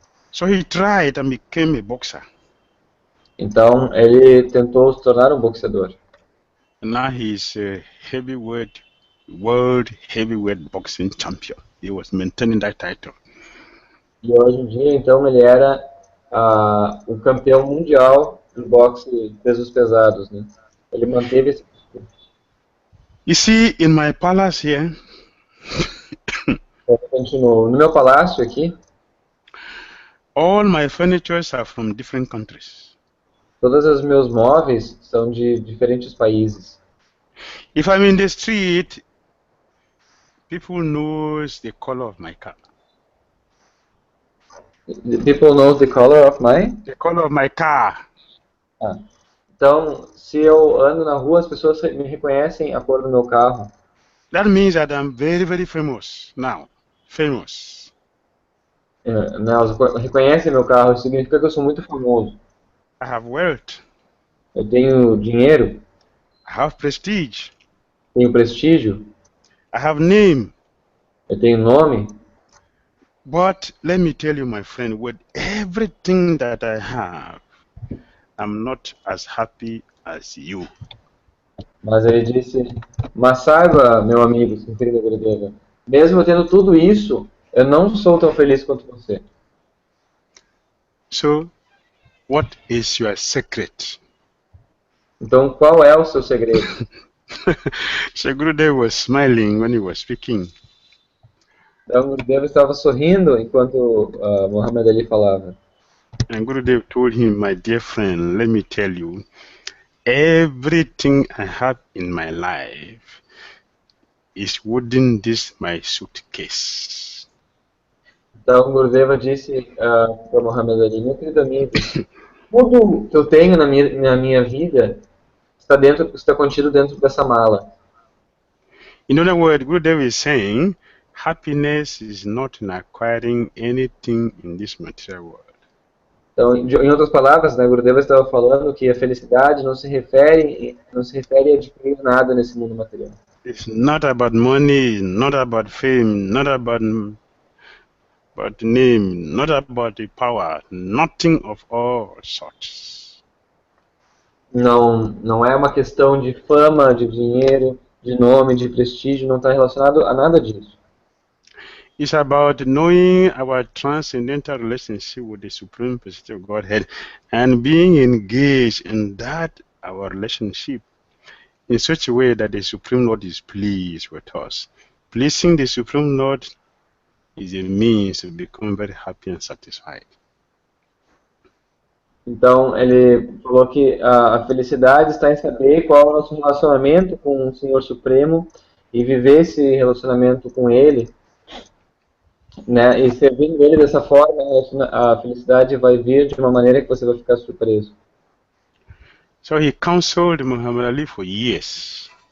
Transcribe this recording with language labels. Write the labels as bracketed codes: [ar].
[en] So he tried and became a boxer. [pt] Então, ele tentou se tornar um boxeador. [en] And now he's a world heavyweight boxing champion. He was maintaining that title. [pt] E hoje em dia, então, ele era o campeão mundial de boxe de pesos pesados, né? Ele manteve esse título. [en] You see, in my palace here, [pt] Eu continuo. No meu palácio aqui, [en] all my furnitures are from different countries. [pt] todos os meus móveis são de diferentes países. [en] If I'm in the street, people knows the color of my car. People know the color of my... The color of my car. [pt] Então, se eu ando na rua, as pessoas me reconhecem a cor do meu carro. [en] That means that I'm very, very famous now. Famous. [pt] Elas reconhecem meu carro, isso significa que eu sou muito famoso. [en] I have wealth. [pt] Eu tenho dinheiro. [en] I have prestige. [pt] Tenho prestígio. [en] I have name. [pt] Eu tenho nome. [en] But let me tell you, my friend, with everything that I have, I'm not as happy as you. [pt] Mas ele disse, mas saiba, meu amigo, seu querido Gurudeva, mesmo eu tendo tudo isso, eu não sou tão feliz quanto você. [en] So, what is your secret? [pt] Então, qual é o seu segredo? [en] So Gurudev was smiling when he was speaking. [pt] Então, Gurudeva estava sorrindo enquanto Muhammad Ali falava. [en] And Gurudev told him, my dear friend, let me tell you, everything I have in my life is within this my suitcase. [pt] Então, Gurudeva disse para Muhammad Ali, meu querido amigo, tudo que eu tenho na minha vida está contido dentro dessa mala. [en] In other words, Gurudev is saying, happiness is not in acquiring anything in this material world. [pt] Então, em outras palavras, né, Gurudeva estava falando que a felicidade não se refere a adquirir nada nesse mundo material. [en] It's not about money, not about fame, not about name, not about the power, nothing of all sorts. [pt] Não é uma questão de fama, de dinheiro, de nome, de prestígio, não está relacionado a nada disso. [en] It's about knowing our transcendental relationship with the Supreme Personality of Godhead and being engaged in that, our relationship, in such a way that the Supreme Lord is pleased with us. Pleasing the Supreme Lord is a means to become very happy and satisfied. [pt] Então, ele falou que a felicidade está em saber qual é o nosso relacionamento com o Senhor Supremo e viver esse relacionamento com Ele, né, e servindo Ele dessa forma, a felicidade vai vir de uma maneira que você vai ficar surpreso. [en] So he counseled Muhammad Ali for years.